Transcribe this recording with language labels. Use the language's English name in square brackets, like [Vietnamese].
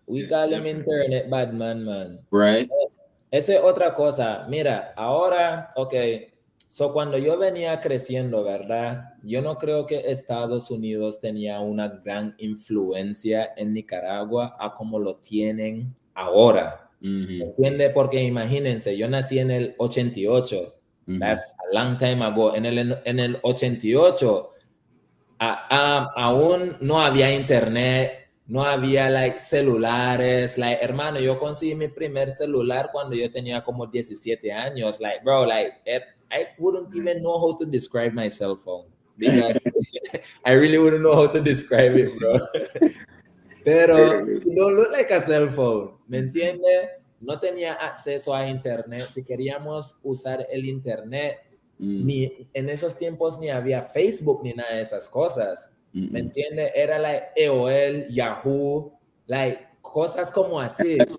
[English] We call him internet bad man. Right. [Spanish] Esa es otra cosa. Mira, ahora, okay. So cuando yo venía creciendo, ¿verdad? Yo no creo que Estados Unidos tenía una gran influencia en Nicaragua a como lo tienen ahora. ¿Entiendes? Porque imagínense, yo nací en el 88. [English] That's a long time ago. [Spanish] En el 88, aún no había internet, no había like celulares. Like, hermano, yo conseguí mi primer celular cuando yo tenía como 17 años. [English] Like, bro, like, I wouldn't even know how to describe my cell phone. Because I really wouldn't know how to describe it, bro. Pero it don't look like a cell phone, [Spanish] ¿me entiendes? No tenía acceso a internet. Si queríamos usar el internet, ni en esos tiempos ni había Facebook ni nada de esas cosas, ¿me entiendes? Era like AOL, Yahoo, like cosas como así.